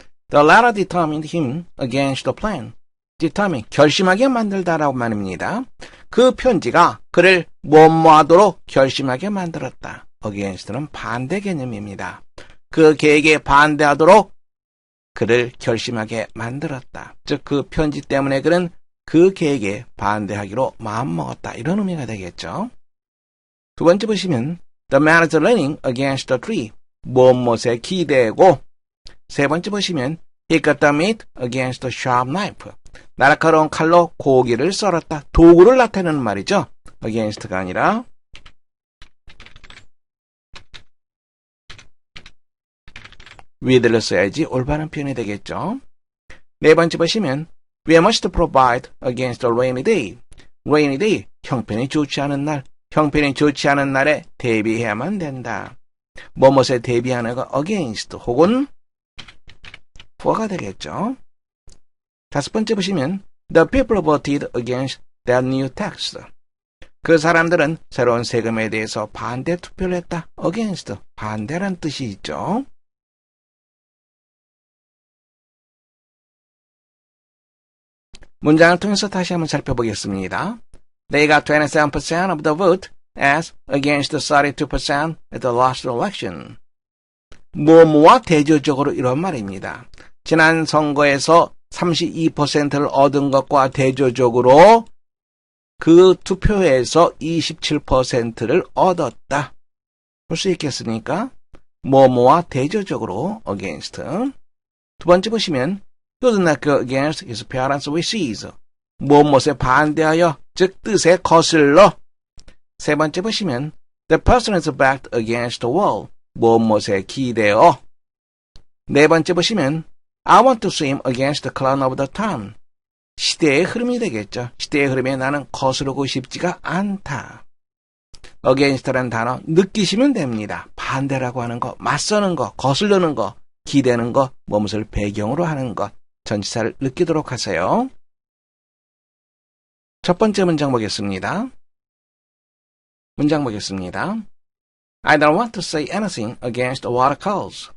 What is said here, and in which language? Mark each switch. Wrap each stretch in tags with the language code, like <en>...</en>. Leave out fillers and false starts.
<en>The letter determined him against the plan.</en> <ko>determine, 결심하게 만들다라고 말입니다. 그 편지가 그를 뭐하도록 결심하게 만들었다. against는 반대 개념입니다. 그 계획에 반대하도록 그를 결심하게 만들었다. 즉 그 편지 때문에 그는 그 계획에 반대하기로 마음먹었다. 이런 의미가 되겠죠. 두 번째 보시면</ko> <en>The man is leaning against the tree.</en> <ko>무엇에 기대고. 세 번째 보시면</ko> <en>He cut the meat against the sharp knife.</en> <ko>날카로운 칼로 고기를 썰었다. 도구를 나타내는 말이죠. against가 아니라 with를 써야지 올바른 표현이 되겠죠. 네 번째 보시면</ko> <en>We must provide against a rainy day.</en> <ko>rainy day, 형편이 좋지 않은 날. 형편이 좋지 않은 날에 대비해야만 된다. 무엇에 대비하는 거 against 혹은 for가 되겠죠. 다섯 번째 보시면</ko> <en>The people voted against that new tax.</en> <ko>그 사람들은 새로운 세금에 대해서 반대 투표를 했다. against, 반대란 뜻이 있죠. 문장을 통해서 다시 한번 살펴보겠습니다.</ko> <en>They got 27% of the vote as against 32% at the last election.</en> <ko>뭐뭐와 대조적으로 이런 말입니다. 지난 선거에서 32%를 얻은 것과 대조적으로 그 투표에서 27%를 얻었다. 볼 수 있겠습니까? 뭐뭐와 대조적으로 against. 두 번째 보시면</ko> <en>He did not go against his parents' wishes.</en> <ko>무엇에 반대하여, 즉 뜻에 거슬러. 세 번째 보시면</ko> <en>The person is backed against the wall.</en> <ko>무엇에 기대어. 네 번째 보시면</ko> <en>I want to swim against the current of the town.</en> <ko>시대의 흐름이 되겠죠. 시대의 흐름에 나는 거스르고 싶지가 않다. against라는 단어 느끼시면 됩니다. 반대라고 하는 거, 맞서는 거, 거스르는 거, 기대는 거, 무엇을 배경으로 하는 것, 전치사를 느끼도록 하세요. 첫 번째 문장 보겠습니다.</ko> <en>I don't want to say anything against watercolors.</en>